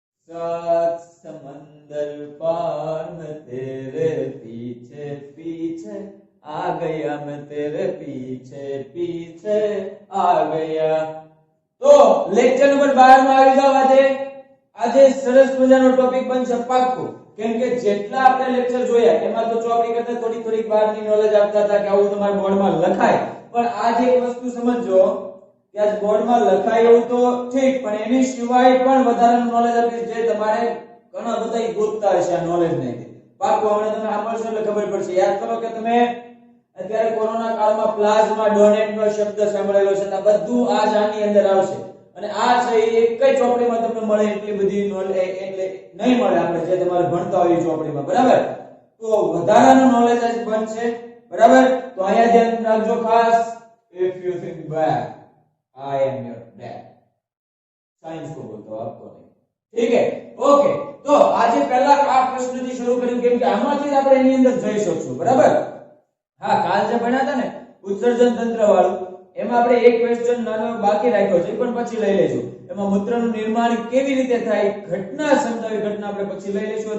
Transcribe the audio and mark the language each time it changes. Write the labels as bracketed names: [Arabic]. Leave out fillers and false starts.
[Hindi] सात समंदर पार में तेरे पीछे पीछे आ गया, मैं तेरे पीछे पीछे आ गया। तो लेक्चर नंबर 12 [Gujarati] માં આવી જાવ। આજે સરસ મજાનો ટોપિક બનશે પાક્કું, કેમ કે જેટલા આપણે લેક્ચર જોયા એમાં તો ચોપડી કરતા થોડી થોડી બહારની નોલેજ આપતા હતા કે આવું તમારા બોર્ડમાં લખાય, પણ આજે એક વસ્તુ સમજો કે આજ બોર્ડમાં લખાય એવું તો ઠીક, પણ એની સિવાય પણ વધારાનું નોલેજ આપીશ જે તમારે ઘણા બધા ગોતતા હશે આ નોલેજ ને પાક્કું હમણાં તમે સાંભળશો એટલે ખબર પડશે। યાદ કરો કે તમે અત્યારે કોરોના કાળમાં પ્લાઝમા ડોનેટનો શબ્દ સાંભળેલો છે, આ બધું આ જ આની અંદર આવશે અને આ છે એક જ ચોપડીમાં તમને મળે એટલી બધી નોલેજ એટલે નહીં મળે આપણે જે તમારે ભણતા હોય ચોપડીમાં, બરાબર? તો વધારાનું નોલેજ જ બનશે, બરાબર? તો અહીંયા ધ્યાન રાખજો ખાસ। [English] if you think back I am your dad, [Hindi] science को बोलता हूं आपको नहीं, ठीक है? ओके, तो आज पहला आ प्रश्न [Gujarati] થી શરૂ કર્યું કેમ કે આમાંથી આપણે એની અંદર જઈ શકશું, બરાબર? હા, કાલ જે ભણ્યા હતા ને ઉત્સર્જન તંત્ર વાળું, એમાં આપણે એક ક્વેશ્ચન નાનો બાકી રાખ્યો છે પણ પછી લઈ લેજો। એમાં મૂત્રનું નિર્માણ કેવી રીતે થાય ઘટના સમજાવી, ઘટના આપણે પછી લઈ લેશું।